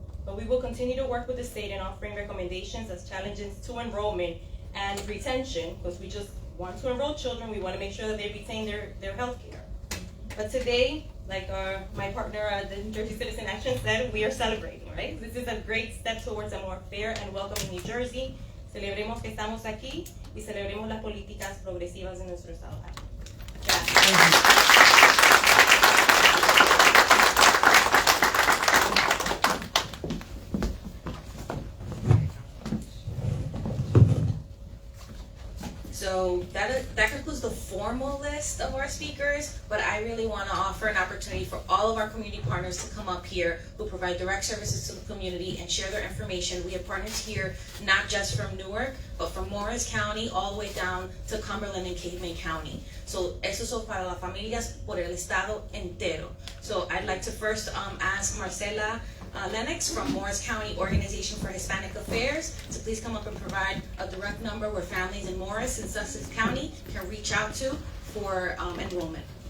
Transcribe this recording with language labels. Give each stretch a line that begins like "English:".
English: But we will continue to work with the state in offering recommendations as challenges to enrollment and retention, because we just want to enroll children. We want to make sure that they retain their health care. But today, like my partner at the New Jersey Citizen Action said, we are celebrating, right? This is a great step towards a more fair and welcoming New Jersey.
Spanish: Celebremos que estamos aquí y celebremos las políticas progresivas en nuestro estado. Gracias.
English: So that concludes the formal list of our speakers, but I really want to offer an opportunity for all of our community partners to come up here who provide direct services to the community and share their information. We have partners here not just from Newark, but from Morris County all the way down to Cumberland and Cape County.
Spanish: So eso es para las familias por el estado entero.
English: So I'd like to first ask Marcela Lennox from Morris County Organization for Hispanic Affairs to please come up and provide a direct number where families in Morris and Sussex County can reach out to for enrollment.